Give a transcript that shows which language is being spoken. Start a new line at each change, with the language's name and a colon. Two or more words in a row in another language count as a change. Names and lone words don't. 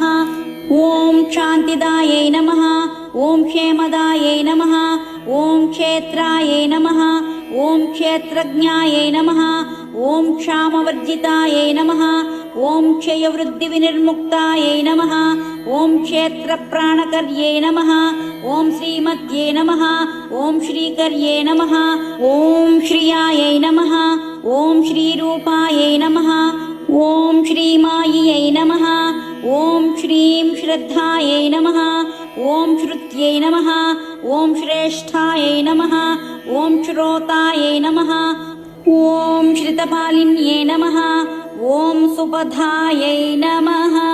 Sanskrit: ओम शान्तिदायै नमः। ओम क्षेमदायै नमः। ओम क्षेत्रायै नमः। ओम क्षेत्रज्ञायै नमः। ओम क्षामवर्जितायै नमः। ओम क्षयवृद्धिविनिर्मुक्तायै नमः। ओम क्षेत्रप्राणकर्यै नमः। ఓం శ్రీమత్యే నమః ఓం శ్రీకర్యే నమః ఓం శ్రియాయై నమః ఓం శ్రీరూపాయై నమః ఓం శ్రీమాయై నమః ఓం శ్రీం శ్రద్ధాయై నమః ఓం శ్రుత్యై నమః ఓం శ్రేష్ఠాయై నమః ఓం శ్రోతాయై నమః ఓం శ్రితపాలిన్యై నమః ఓం సుపధాయై నమః